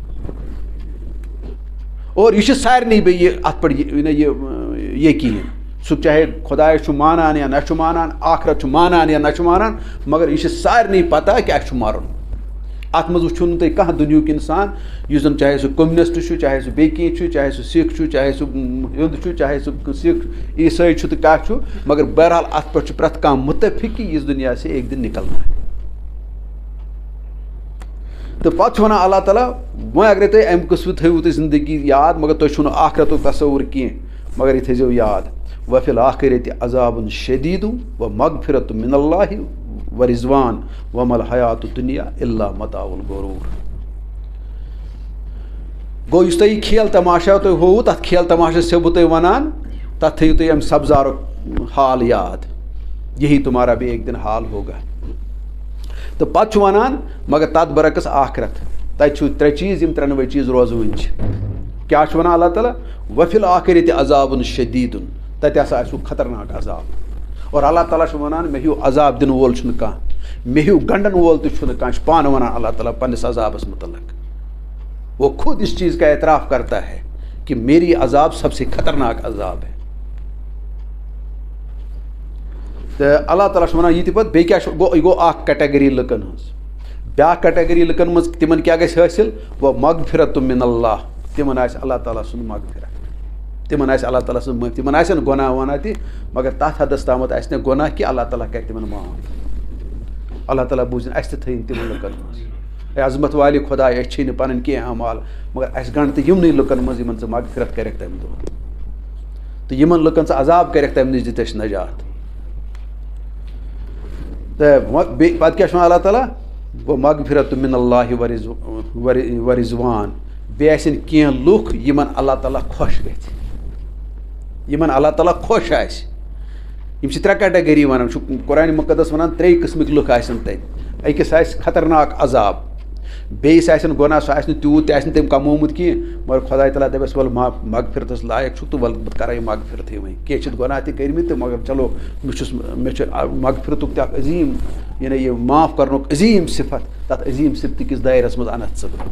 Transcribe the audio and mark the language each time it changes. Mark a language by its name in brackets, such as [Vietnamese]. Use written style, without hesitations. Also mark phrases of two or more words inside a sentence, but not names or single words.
[Kashmiri] اور یہِ چھُ سارنٕے بیٚیہِ اتھ پٮ۪ٹھ یہِ یقیٖن سُہ چاہے خۄدایس چھُ مانان یا نہ چھُ مانان آخرت چھُ مانان یا نہ چھُ مانان مگر یہِ چھِ سارنٕے پتہ کہِ اَسہِ چھُ مرُن ات مز وچھو نہٕ تُہۍ کانٛہہ دُنیہُک اِنسان یُس زن چاہے سُہ کمنسٹ چھُ چاہے سُہ بیٚیہِ کینٛہہ چھُ چاہے سُہ سکھ چھُ چاہے سُہ ہیوٚنٛد چھُ چاہے سُہ سکھ عیسٲے چھُ تہٕ کیٛاہ چھُ مگر بہرحال اتھ پٮ۪ٹھ چھُ پرٛٮ۪تھ کانٛہہ مُتفق کہ [Urdu] اس دنیا سے ایک دن نکلنا ہے. [Kashmiri] تہٕ پتہٕ چھُ ونان اللہ تعالیٰ وۄنۍ اگرے تُہۍ امہِ قٕسمہٕ تھٲیوٕ تُہۍ زندگی یاد مگر تۄہہِ چھُو نہٕ آخرتُک تصوُر کینٛہہ مگر یہِ تھٲیزیو یاد [Arabic] وفی الآخرتِ عذاب شدیٖد و مغفرت من اللہ و رضوان وما الحیات الدنیا الا متاع الغرور. [Kashmiri] گوٚو یُس تۄہہِ یہِ کھیل تماشا تۄہہِ ہووُ تتھ کھیل تماشس چھَسو بہٕ تۄہہِ وَنان تتھ تھٲیِو تُہۍ امہِ سبزارُک حال یاد [Urdu] یہی تمہارا بھی ایک دن حال ہوگا. [Kashmiri] تو پتہٕ چھُ وَنان مگر تتھ برعکس آخرت تتہِ چھُ ترٛےٚ چیٖز یِم ترٛٮ۪نوَے چیٖز روزوٕنۍ چھِ. کیٛاہ چھُ وَنان اللہ تعالیٰ [Arabic] وفی الآخرتِ عذاب شدیٖد [Kashmiri] تتہِ ہسا آسہِ خطرناک عذاب اور اللہ تعالیٰ چھُ وَنان مےٚ ہیوٗ عذاب دِنہٕ وول چھُنہٕ کانٛہہ مےٚ ہیوٗ گنڈن وول تہِ چھُنہٕ کانٛہہ چھُ پانہٕ وَنان اللہ تعالیٰ پننِس عذابس متعلق. [Urdu] وہ خود اس چیز کا اعتراف کرتا ہے کہ میری عذاب سب سے خطرناک عذاب ہے. [Kashmiri] تو اللہ تعالیٰ چھُ وَنان یہِ تہِ پتہٕ بیٚیہِ کیٛاہ چھُ گوٚو یہِ گوٚو اکھ کیٹگری لُکن ہٕنٛز. بیٛاکھ کیٹگری لُکن منٛز تِمن کیٛاہ گژھِ حٲصِل وہ [Arabic] مغفرت من اللہ [Kashmiri] تِمن آسہِ اللہ تعالیٰ سُنٛد مغفرت تِمن آسہِ اللہ تعالیٰ سٕنٛز معٲفی تِمن آسن گۄناہ وۄناہ تہِ مگر تتھ حدس تامتھ آسہِ نہٕ گۄناہ کہِ اللہ تعالیٰ کرِ تِمن معاف. اللہ تعالیٰ بوٗزِنۍ اَسہِ تہِ تھٲیِن تِمن لُکن منٛز اے عظمت والہِ خۄداے أسۍ چھِی نہٕ پنٕنۍ کینٛہہ اعمال مگر اَسہِ گنٛڈ تہٕ یِمنٕے لُکن منٛز یِمن ژٕ مغفرت کرکھ تمہِ دۄہ تہٕ یِمن لُکن ژٕ عذاب کرکھ تمہِ نِش دِتھ اَسہِ نجات. تہٕ بیٚیہِ پتہٕ کیٛاہ چھُ وَنان اللہ تعالیٰ وہ [Arabic] مغفرت من اللہ و رضوان [Kashmiri] بیٚیہِ آسن کینٛہہ لُکھ یِمن اللہ تعالیٰ خۄش گژھِ یِمن اللہ تعالیٰ خۄش آسہِ. یِم چھِ ترٛےٚ کیٹگری ونان چھُ قرآنِ مُقدس ونان ترٛیٚیہِ قٕسمٕکۍ لُکھ آسن تتہِ. أکِس آسہِ خطرناک عذاب بیٚیِس آسن گۄناہ سُہ آسہِ نہٕ تیوٗت تہِ آسہِ نہٕ تٔمۍ کمومُت کینٛہہ مگر خۄداے تعالیٰ دپٮ۪س ولہٕ مغفرتس لایق چھُکھ تہٕ ولہٕ بہٕ کرے مغفرتھٕے وۄنۍ کینٛہہ چھِتھ گۄناہ تہِ کٔرمٕتۍ تہٕ مگر چلو مےٚ چھُ مغفرتُک تہِ اکھ عظیٖم یعنی یہِ معاف کرنُک عظیٖم صفت تتھ عظیٖم صفتہٕ کِس دایرس منٛز انتھ ژٕ بہٕ.